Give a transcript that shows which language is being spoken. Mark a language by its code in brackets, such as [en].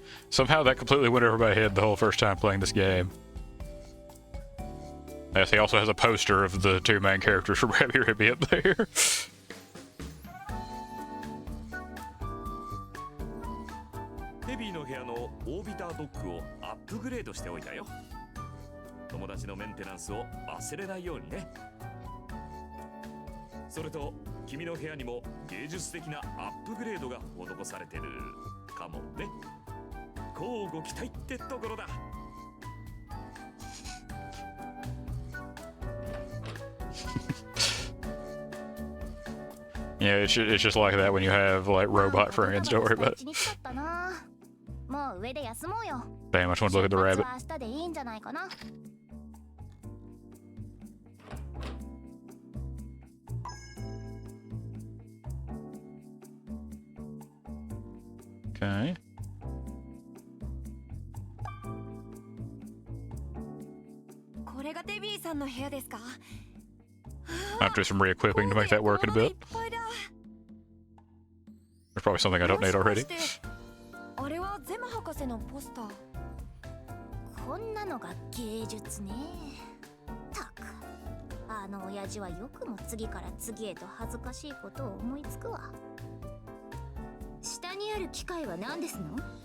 [en] Somehow that completely went over my head the whole first time playing this game. Yes, he also has a poster of the two main characters from Rabby Ribby up there. [ja] テビーの部屋のオービタードッグをアップグレードしておいたよ。友達のメンテナンスを忘れないようにね。それと君の部屋にも芸術的なアップグレードが施されてるかもね。こうご期待ってところだ。 [en] Yeah, it's just like that when you have like robot friends. Don't worry about it. [ja] 一日だったな。もう上で休もうよ。 [en] Damn, I just want to look at the [ja] 出 [en] rabbit. [ja] 発は明日でいいんじゃないかな。 [en] Okay. [ja] れがテビーさんの部屋ですか？ [en] I have to do some re-equipping to make that work in a bit. There's probably something I don't need already. [ja] あれはゼマ博士のポスター。こんなのが芸術ね。たく、あの親父はよくも次から次へと恥ずかしいことを思いつくわ。下にある機械は何ですの？